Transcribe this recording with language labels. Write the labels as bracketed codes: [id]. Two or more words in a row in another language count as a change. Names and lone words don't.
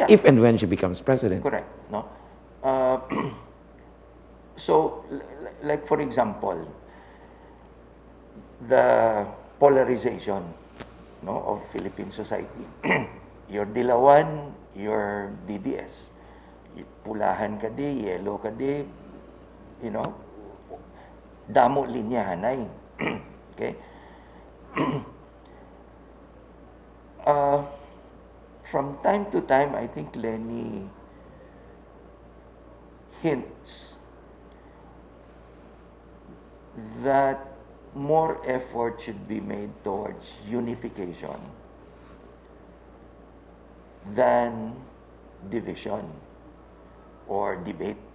[en] If and when she becomes president. Correct. No. Uh, so, like for example, the polarization, no, of Philippine society. You're Dilawan, you're DDS. [hil] Pulahan ka di, yellow ka di, [en] you know, [hil] damo linya hanay. [en] Okay? From time to time, I think Leni hints that more effort should be made towards unification than division or debate.